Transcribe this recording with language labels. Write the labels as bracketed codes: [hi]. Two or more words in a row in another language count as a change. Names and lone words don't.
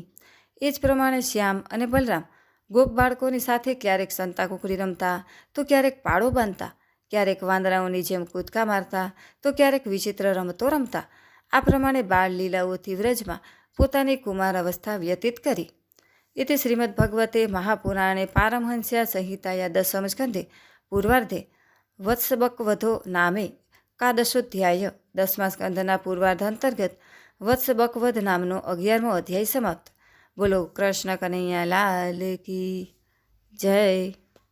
[gu] એ જ પ્રમાણે શ્યામ અને બલરામ ગોપ બાળકોની સાથે ક્યારેક સંતાકુકડી રમતા, તો ક્યારેક પાળો બાંધતા, ક્યારેક વાંદરાઓની જેમ કૂદકા મારતા, તો ક્યારેક વિચિત્ર રમતો રમતા. આ પ્રમાણે બાળ લીલાઓથી વ્રજમાં પોતાની કુમાર અવસ્થા વ્યતીત કરી. [sa] इति श्रीमद्भगवते महापुराणे पारमहंस्या संहिताया 10 स्कन्धे पूर्वार्धे वत्सबकवधो नामे एकादशोऽध्याय [gu] 10 સ્કંધના પૂર્વાર્ધ અંતર્ગત વત્સબકવધ નામનો 11મો અધ્યાય સમાપ્ત. [hi] बोलो कृष्ण कन्हैया लाल की जय.